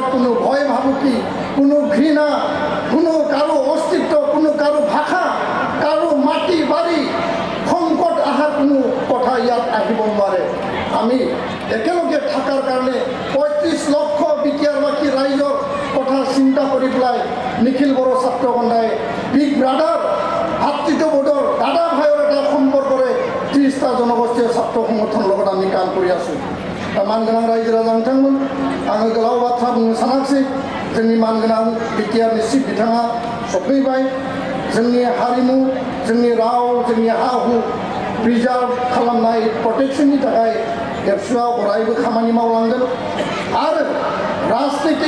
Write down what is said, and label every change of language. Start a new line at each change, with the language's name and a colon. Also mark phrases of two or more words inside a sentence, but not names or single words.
Assamese: কোনো ভয় ভাবুকি কোনো ঘৃণা কোনো কাৰো অস্তিত্ব কোনো কাৰো ভাষা কাৰো মাটি বাৰী সংকট অহাৰ কোনো কথা ইয়াত আহিব নোৱাৰে আমি একেলগে থকাৰ কাৰণে 35 লক্ষ বিটিআৰবাসী ৰাইজৰ কথা চিন্তা কৰি পেলাই নিখিল বড়ো ছাত্ৰ সন্থাই
English: big brother
Assamese: ভাতৃত্ববোধৰ দাদা ভাইৰ এটা সম্পৰ্কৰে 30টা জনগোষ্ঠীয় ছাত্ৰ সংগঠনৰ লগত আমি কাম কৰি আছো मानगोनां
Bodo: रायजो राजा नोंथांमोन आङो गोलाव बाथ्रा बुंनो सानाखिसै जोंनि मानगोनां बिटिआरनि चिफ बिथाङा सफैबाय जोंनि हारिमु जोंनि राव जोंनि हा हु प्रिजार्भ खालामनाय प्रटेक्शननि थाखाय एबसुआ अरायबो खामानि मावलांगोन आरो राजनैतिक